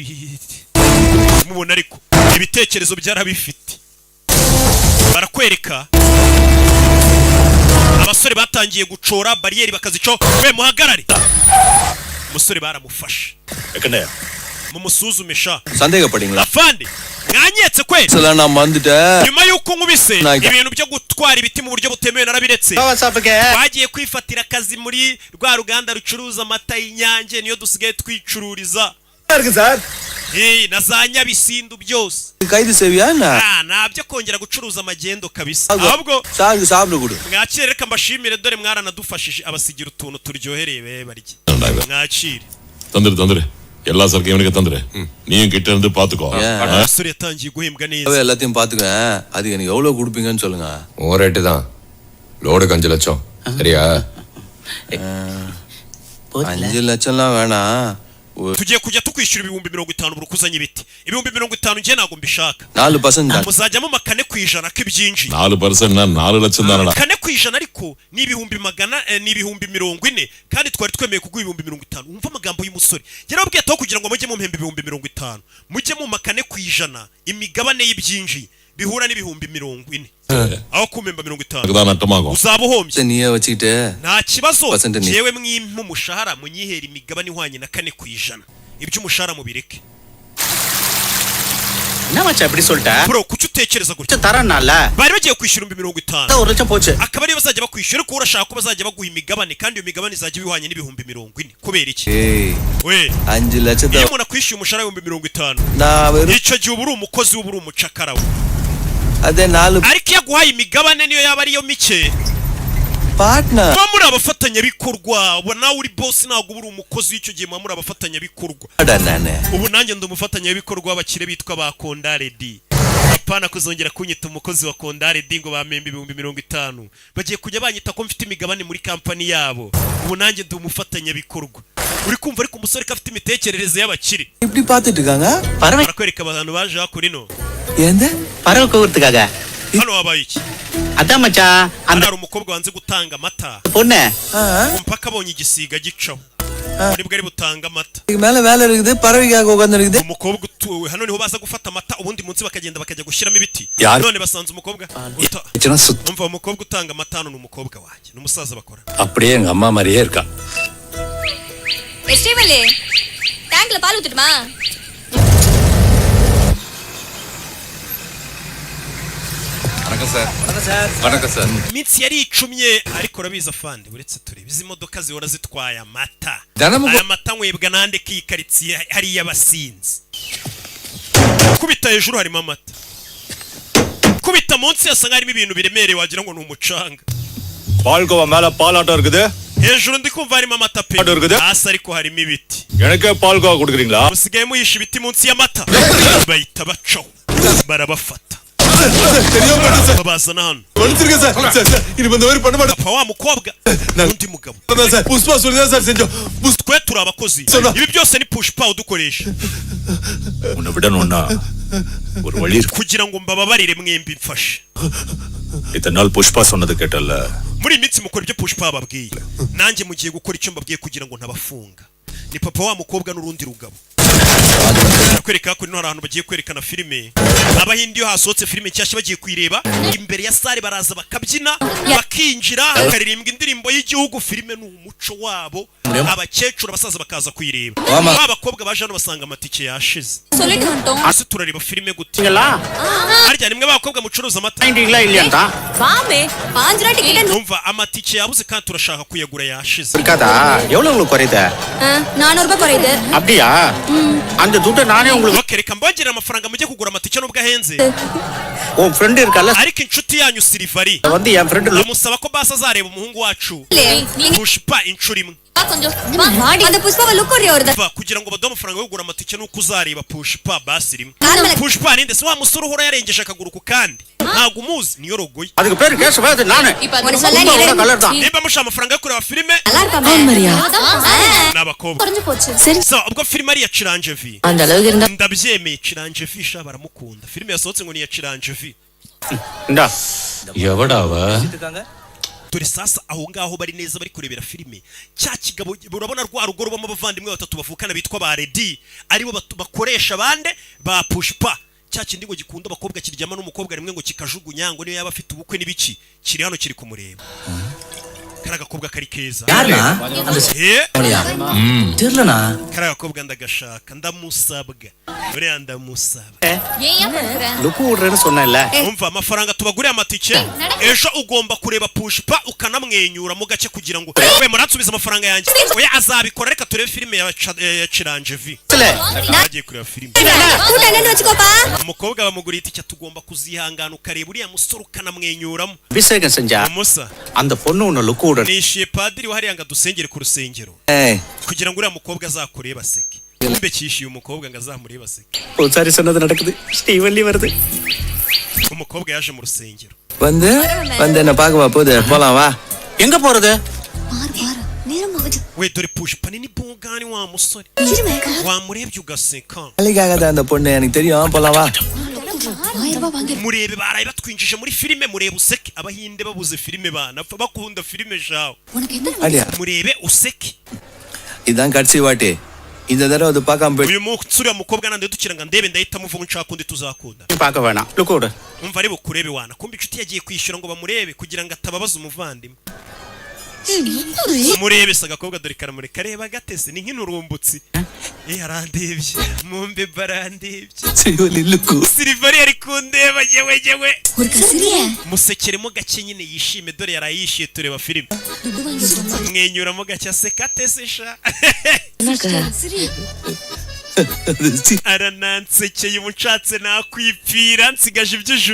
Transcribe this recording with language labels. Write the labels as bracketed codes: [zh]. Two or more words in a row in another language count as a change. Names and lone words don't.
[rw] mubona ariko ibitekerezo byarabifite barakwereka abasore batangiye gucora bariyeri bakazico we muhagarare umusore baramufashe mumusuzumisha [ta] சந்தேகப்படுங்களா [rw] afande mwanyetse kwe [ta] சல நான் வந்துட்டேன் [rw] nyuma yuko nkubise ibintu byo gutwara ibiti mu buryo butemewe narabiretse bagiye kwifatira akazi muri rwa ruganda rucuruza amata y'Inyange niyo dusigaye twicururiza na za Nyabisindu byose [ta] கைது செய்வியானா [rw] nabyo kongera gucuruza amagendo kabisa ahubwo [ta] சாப்பிடு குடு [rw] mwakire reka mbashimire dore mwaranadufashije abasigira utuntu turyohereye be barye mwakire [ta] தந்துரு எல்லா சரக்கையும் எனக்கு தந்துரு நீயும் கிட்ட இருந்து பாத்துக்கோ [rw] abasore yatangiye guhembwa neza [ta] எல்லாத்தையும் பாத்துக்கேன் அது எனக்கு எவ்வளவு கொடுப்பீங்கன்னு சொல்லுங்க உன் ரேட்டு தான் லோடுக்கு 5 லட்சம் சரியா 5 லட்சம்லாம் வேணாம் [rw] tugiye kujya tukwishyura 50,000 buri kuzanye ibiti 50,000 ngiye ntago mbishaka 4% muzajyamo makane kwijana k'ibyinji [ta] 4% na 4 லட்சம் தானடா [rw] kane kwijana ariko ni 140 kandi twari twemeye kuguha 50,000 umva amagambo y'umusore yarabwiye taho kugira ngo mujye mu mpembe 50,000 mujye mu makane kwijana imigabane y'ibyinji bihura ni 40,000 aho kumemba 50 [ta] அதுதான் நட்டமாகும் [rw] uzabuhombye [ta] நீயே வச்சிட்டே [rw] nta kibazo Percent ni- yewe mwimpa umushahara munyihera imigabane ihwanye na 4% ibyo umushahara mubireke [ta] என்ன மச்சான் இப்படி சொல்லிட்ட [rw] bro kuki utekereza gutya [ta] தரனால [rw] bari bagiye kwishyura 50,000 [ta] ஒரு லட்சம் போச்சு [rw] akaba ariyo bazajya bakwishyura ko urashaka ko bazajya baguha imigabane kandi iyo migabane izajya ibihwanye n'ibihumbi 40 kubera iki ஏய் we [ta] 5 லட்சத்தை [rw] iyo umuntu akwishyuye umushahara w'ibihumbi 50 [ta] நான் வெறும் [rw] icyo gihe uba uri umukozi uba uri umucakara we [ta] அதே 4 [rw] ariko iyo aguhaye imigabane niyo yaba ariyo mike [ta] பார்ட்னர் [rw] muba muri abafatanyabikorwa ubu nawe uri boss ntabwo uba uri umukozi w'icyo gihe muba muri abafatanyabikorwa [ta] நானே [rw] ubu nanjye ndi umufatanyabikorwa w'abakire bitwa ba Kondaredi apana kuzongera kunyita umukozi wa Kondaredi ngo bamembe 50,000 bagiye kujya banyita ko mfite imigabane muri kampani yabo ubu nanjye ndi umufatanyabikorwa uri kumva ariko umusore ko afite imitekerereze y'abakire [ta] இப்படி பார்த்துட்டு இருக்காங்க பறவை [rw] barakwereka abantu baje hakurino [ta] எந்த பறவை கூவுறதுக்காக [rw] hano wabaye iki [ta] அதான் மச்சான் அந்த [rw] hari umukobwa wanze gutanga amata [ta] பொண்ணு [rw] mpaka abonye igisiga gicaho nibwo ari butanga amata [ta] இதுக்கு மேல வேலை இருக்குது பறவைக்காக உட்கார்ந்து இருக்குது umukobwa utuwe hano niho baza gufata amata ubundi munsi bakagenda bakajya gushyiramo ibiti none basanze umukobwa umva umukobwa utanga amata hano ni umukobwa wanjye n'umusaza bakora அப்படியே எங்க அம்மா மாதிரியே இருக்கா வெஸ்டிவலே டேங்க்ல பால் ஊத்துட்டுமா வணக்கம் சார் [rw] iminsi yari icumye ariko urabizi afande uretse turebe izi modoka zihora zitwaye amata Danamu- aya mata nywebwa nande kiyikaritsiye hariya abasinzi kubita hejuru harimo amata kubita munsi yasanga harimo ibintu biremereye wagira ngo ni umucanga [ta] பால்கோவா மேல பாலாட்டம் இருக்குது [rw] hejuru ndi kumva harimo amata pe Ado rugude? hasi ariko harimo ibiti [ta] எனக்கே பால்கோவா கொடுக்குறீங்களா [rw] musigaye muhisha ibiti munsi y'amata bahita bacaho barabafata babazana hano [ta] மன்னிச்சிருங்க சார் சார் சார் இனி இந்த மாதிரி பண்ண மாட்டேன் [rw] papa wa mukobwa n'undi mugabo [ta] சார் புஷ்பா சொல்லி தான் சார் செஞ்சோம் [rw] twe turi abakozi ibi byose ni push pa udukoresha [ta] உன்னை விடணும்னா ஒரு வழி இருக்கு [rw] kugira ngo mbababarire mwembi mfashe [ta] இத்தனை நாள் புஷ்பா சொன்னது கேட்டல்ல [rw] muri iyi minsi mukora ibyo push pa babwiye nanjye mugiye gukora icyo mbabwiye kugira ngo ntabafunga ni papa wa mukobwa n'urundi rugabo kwereka ko hari ahantu bagiye kwerekana filime abahindi iyo hasohotse filime cyashya bagiye kuyireba imbere ya sare baraza bakabyina bakinjira hakaririmbwa indirimbo y'igihugu filime ni umuco wabo abakecuru abasaza bakaza kuyireba abakobwa baje hano basanga amatike yashize [ta] சொல்லிட்டு வந்துட்டோம் [rw] ase turareba filime gute [ta] நீங்களா [rw] harya nimwe abakobwa mucuruza amata [ta] வாங்கிட்டீங்களா இல்லையாடா வாமே 5 ரூபாய் டிக்கெட் [rw] umva amatike yabuze kandi turashaka kuyagura yashize [ta] இருக்காதா எவ்வளவு உங்களுக்கு குறையுது 400 ரூபாய் குறையுது அப்படியா அந்த துட்டை நானே உங்களுக்கு [rw] bakereka mbongerera amafaranga mujye kugura amatike nubwo ahenze [ta] உன் ஃப்ரெண்ட் இருக்கல்ல [rw] ariko inshuti yanyu Silvari [ta] வந்து என் ஃப்ரெண்ட் [rw] amusaba ko basa azareba umuhungu wacu [ta] நீங்க [rw] pushpa inshuro imwe [ta] கொஞ்சம் வாடி அந்த புஷ்பாவை லுக் ஒரே ஒரு [rw] va kugira ngo baduhe amafaranga yo kugura amatike nuko uzareba pushpa basi rimwe Normal. pushpa ninde se wa musore uhora yarengeje akaguru ku kandi ntabwo umuzi niyo rogoye [ta] அதுக்கு பேரு கேசவாது நானு ஒரு சொல்ல நீ கலர் தான் [rw] nimba mushaka amafaranga yo kureba filime [ta] நல்லா இருக்கா மரியா [rw] ni abakobwa [ta] குறைஞ்சு போச்சு சரி [rw] so ubwo filime ari iya Chiranjevi [ta] அந்த அளவுக்கு இருந்தா [rw] ndabyemeye Chiranjevi sha baramukunda filime yasohotse ngo ni iya Chiranjevi [ta] இந்தா எவடாவ [rw] dore sasa aho ngaho bari neza bari kurebera filime cya kigabo urabona rwa rugo rubamo abavandimwe batatu bavukana bitwa ba Redi aribo bakoresha bande ba pushpa cya kindi ngo gikunda abakobwa kiryama n'umukobwa rimwe ngo kikajugunya ngo niyo yaba afite ubukwe n'ibiki kiri hano kiri kumureba karaga kobwa kari keza [ta] தெரியலனா [rw] karaga kobwa ndagashaka ndamusabwa uriya ndamusaba [ta] ஏன் பண்ற லுக்கு விடுறேன்னு சொன்னேன்ல [rw] umva amafaranga tubaguriye amatike ejo ugomba kureba pushpa ukanamwenyura mu gace kugira ngo we muratsubiza amafaranga yanjye oya azabikora reka turebe filime ya Chiranjevi bagiye kureba filime [ta] கூட்ட என்னன்னு வெச்சுக்கோப்பா [rw] umukobwa bamuguriye itike tugomba kuzihangana ukareba uriya musore ukanamwenyuramo [ta] அபிஷேகம் செஞ்சா [rw] umusa [ta] அந்த பொண்ணு உன்னை லுக்கு விடுறேன் [rw] nishiye padiri wahariya ngo adusengere ku rusengero ஏய் kugira ngo uriya mukobwa azakurebe aseke kumbe kishiye umukobwa ngo azamurebe aseke [ta] சரி சொன்னது நடக்குது ஸ்டீவன்லி வருது [rw] umukobwa yaje mu rusengero [ta] வந்து என்ன பார்க்கவா போகுது போலாம் வா எங்க போறது பாரு பாரு நேரம் ஆகுது [rw] we dore pushpa ni bungani wa musore wamurebye ugaseka [ta] வேலைக்காக தான் அந்த பொண்ணு எனக்கு தெரியும் போலாம் வா 1000 ரூபாய் வாங்கி [rw] murebe baraye batwinjije muri filime murebe useke abahinde babuze filime bana bakunda filime jawo [ta] உனக்கு எத்தனை அடியா [rw] murebe useke [ta] இதான் கடைசி வாட்டி இந்த தடவை அது பார்க்காம போய் [rw] uyu munsi uriya mukobwa nande dukira ngo ndebe ndahita muvuga nshaka undi tuzakunda [ta] பார்க்க வேணாம் லுக்கு விடு [rw] umva ari bukurebe wana kumbe inshuti yagiye kwishyura ngo bamurebe kugira ngo atababaza umuvandimwe murebe se agakobwa dore karamureka kareba gatese ni nk'inurumbutsi arandebye mumbe barandebye Silvari ari kundeba yewe musekeremo gake nyine yishime dore yarayishiye tureba filime mwenyuramo gake aseka atese sha aranansekeye umucatse nakwipfira nsigaje iby'ijuru